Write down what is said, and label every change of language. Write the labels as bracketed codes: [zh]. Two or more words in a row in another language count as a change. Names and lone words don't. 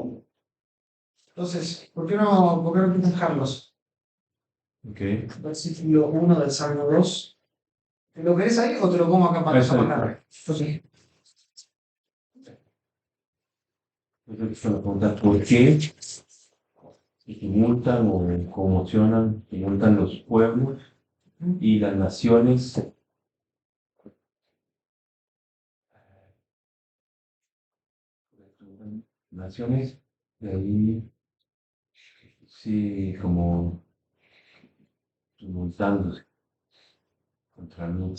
[es] Entonces, ¿por qué no empiezan Carlos? Ok. Versículo 1 del Salmo 2. ¿Te lo querés ahí o te lo pongo acá para Eso. más tarde? Sí. Entonces, me pregunta por qué se tumultan o conmocionan, tumultan los pueblos y las naciones. Naciones, de ahí sí, como tumultándose contra mí,